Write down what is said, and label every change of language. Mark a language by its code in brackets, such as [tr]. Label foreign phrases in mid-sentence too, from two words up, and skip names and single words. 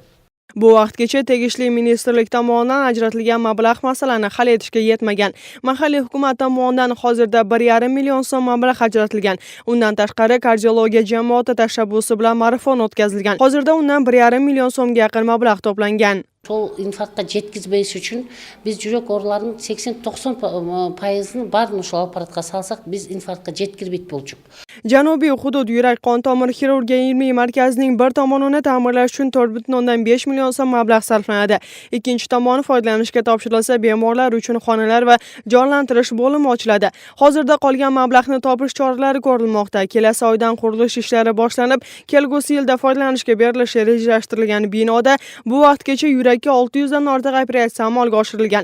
[uz] Bu vaqtgacha tegishli ministerlik tomonidan ajratilgan mablag' masalani hal etishga yetmagan. Mahalliy hukumat tomonidan hozirda 1,5 million so'm mablag' ajratilgan. Undan tashqari kardiologiya jamoati tashabbusi bilan marafon o'tkazilgan. Hozirda undan 1,5 million so'mga yaqin mablag' to'plangan. [ky] Сол инфарктка жеткизбеш үчүн биз жүрөк ооруларынын 80-90%-ын баарын ошол аппаратка салсак, биз инфарктка жеткирбейт болчук. [uz] Janubiy hudud yurak qon tomir xirurgiya ilmiy markazining bir tomonini ta'mirlash uchun 4,5 million so'm mablag' sarflanadi. Ikkinchi tomoni foydalanishga topshirilsa, bemorlar uchun xonalar va jonlantirish bo'limi ochiladi. Hozirda qolgan mablag'ni topish choralari ko'rilmoqda. Kelasi oydan qurilish ishlari boshlanib, kelgusi yilda foydalanishga berilishi rejalashtirilgan binoda bu vaqtgacha yurakka 600 dan ortiq operatsiya amalga oshirilgan.